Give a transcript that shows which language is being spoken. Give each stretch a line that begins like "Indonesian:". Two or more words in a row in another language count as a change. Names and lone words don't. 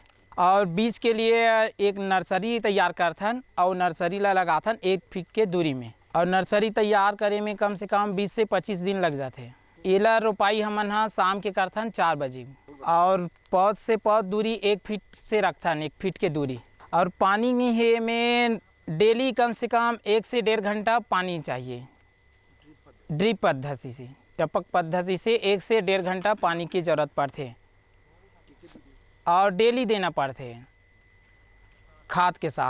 Chhattisgarhi: और बीज के लिए एक नर्सरी तैयार करथन और नर्सरी ला लगाथन 1 फीट के दूरी में। और नर्सरी तैयार करे में कम से कम 20 से 25 दिन लग जाते। एला रोपाई हमन हा शाम के करथन 4 बजे। और पौध से पौध दूरी 1 फीट से रखथन, 1 फीट के दूरी। और पानी में है में डेली कम से कम 1 से 1.5 घंटा पानी चाहिए। ड्रिप पद्धति से, टपक पद्धति से 1 से 1.5 घंटा पानी की जरूरत पड़ते और डेली देना पड़ते खाद के साथ।